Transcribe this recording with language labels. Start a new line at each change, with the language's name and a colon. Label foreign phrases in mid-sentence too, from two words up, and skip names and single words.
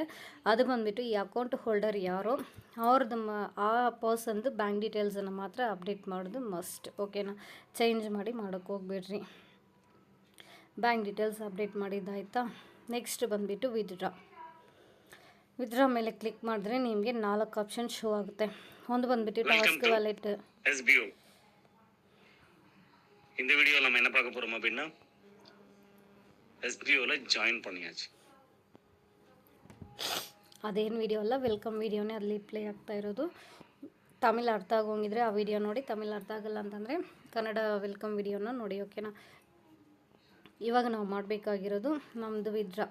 Kannada: ಅದು ಬಂದುಬಿಟ್ಟು ಈ
English: account holder
Kannada: ಯಾರೋ ಅವ್ರದ್ದು ಆ ಪರ್ಸನ್ದು
English: bank detailsನ್ನು
Kannada: ಮಾತ್ರ ಅಪ್ಡೇಟ್ ಮಾಡೋದು ಮಸ್ಟ್. ಓಕೆನಾ, ಚೇಂಜ್ ಮಾಡೋಕ್ಕೆ ಹೋಗ್ಬೇಡ್ರಿ.
English: bank details update
Kannada: ಮಾಡಿದ್ದಾಯ್ತಾ. ನೆಕ್ಸ್ಟ್ ಬಂದುಬಿಟ್ಟು ವಿತ್ಡ್ರಾ ಮೇಲೆ ಕ್ಲಿಕ್ ಮಾಡಿದ್ರೆ ನಿಮಗೆ 4
English: option show
Kannada: ಆಗುತ್ತೆ. ಒಂದು ಬಂದುಬಿಟ್ಟು
English: task wallet.
Tamil: SBO இந்த வீடியோல நம்ம என்ன பார்க்க போறோம் அப்படின்னா SBOல ಜಾಯಿನ್ பண்ணியாச்சு.
Kannada: ಅದೇನು ವಿಡಿಯೋ ಅಲ್ಲ,
English: welcome videoನೇ
Kannada: ಅಲ್ಲಿ ಪ್ಲೇ ಆಗ್ತಾ ಇರೋದು. ತಮಿಳು ಅರ್ಥ ಆಗೋಂಗಿದ್ರೆ ಆ ವಿಡಿಯೋ ನೋಡಿ, ತಮಿಳು ಅರ್ಥ ಆಗಲ್ಲ ಅಂತಂದರೆ ಕನ್ನಡ
English: welcome videoನ
Kannada: ನೋಡಿ. ಓಕೆನಾ, ಇವಾಗ ನಾವು ಮಾಡಬೇಕಾಗಿರೋದು ನಮ್ಮದು ವಿತ್ಡ್ರಾ.